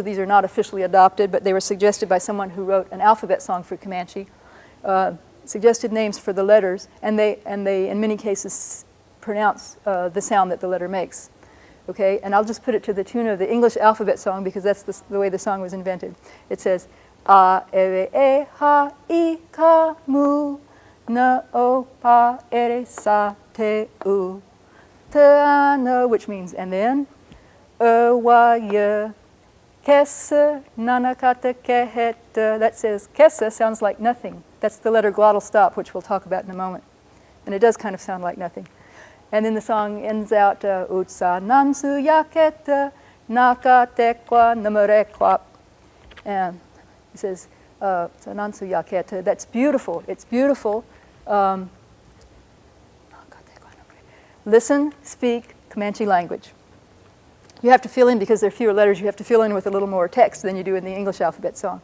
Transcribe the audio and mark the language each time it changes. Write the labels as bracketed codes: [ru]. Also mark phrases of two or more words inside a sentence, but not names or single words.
[en] These are not officially adopted, but they were suggested by someone who wrote an alphabet song for Comanche. Suggested names for the letters, and they in many cases pronounce the sound that the letter makes. Okay, and I'll just put it to the tune of the English alphabet song because that's the way the song was invented. It says, [com] a, e, ha, I, ka, mu, na, o, pa, ere, sa, te, u, te, [en] no, which means and then, [com] wa, ye, kese, nanakata, keheta. [en] That says, kese sounds like nothing. That's the letter Glottal Stop, which we'll talk about in a moment. And it does kind of sound like nothing. And then the song ends out, [com] utsa nansu yaketa nakatekwa namarekwap. [en] And it says, [com] nansu yaketa. [en] That's beautiful. It's beautiful. Listen, speak Comanche language. You have to fill in, because there are fewer letters, you have to fill in with a little more text than you do in the English alphabet song.